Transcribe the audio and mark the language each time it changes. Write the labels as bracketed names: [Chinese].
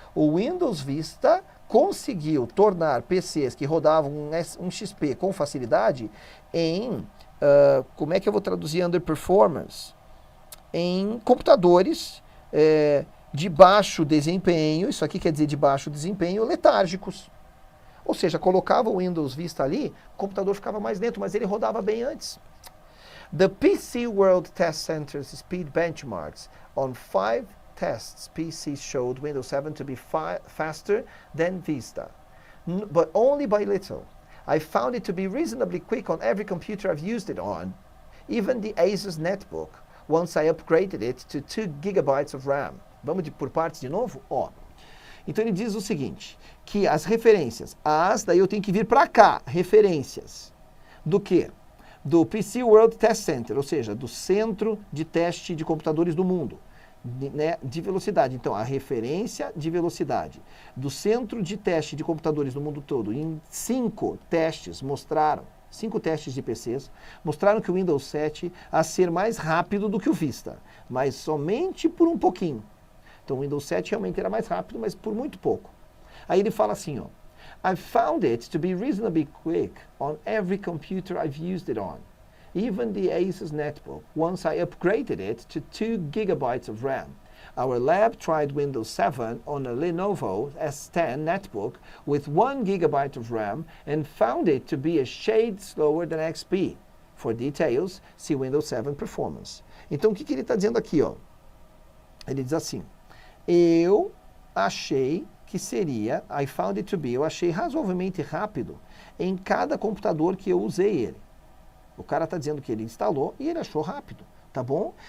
[Portuguese] O Windows Vista conseguiu tornar PCs que rodavam um XP com facilidade em, como é que eu vou traduzir underperformance? Em computadores de baixo desempenho, isso aqui quer dizer de baixo desempenho, letárgicos. Ou seja, colocava o Windows Vista ali, o computador ficava mais lento, mas ele rodava bem antes. [English] The PC World Test Center's speed benchmarks on 5 tests PCs showed Windows 7 to be faster than Vista, but only by little. I found it to be reasonably quick on every computer I've used it on, even the Asus Netbook, once I upgraded it to 2 GB of RAM. [Portuguese] Vamos por partes de novo? Então ele diz o seguinte, que as referências, daí eu tenho que vir para cá, referências do quê? Do PC World Test Center, ou seja, do Centro de Teste de Computadores do Mundo, né, de velocidade. Então, a referência de velocidade do Centro de Teste de Computadores do mundo todo, em 5 testes mostraram, 5 testes de PCs, mostraram que o Windows 7 a ser mais rápido do que o Vista, mas somente por um pouquinho. Então o Windows 7 realmente era mais rápido, mas por muito pouco. Aí ele fala assim, ó, [English] I found it to be reasonably quick on every computer I've used it on. Even the Asus Netbook, once I upgraded it to 2 GB of RAM. Our lab tried Windows 7 on a Lenovo S10 netbook with 1 GB of RAM and found it to be a shade slower than XP. For details, see Windows 7 Performance. [Portuguese] Então o que ele está dizendo aqui, ó? Ele diz assim, eu achei que seria, [English] I found it to be, [Portuguese] eu achei razoavelmente rápido em cada computador que eu usei ele. O cara está dizendo que ele instalou e ele achou rápido, tá bom?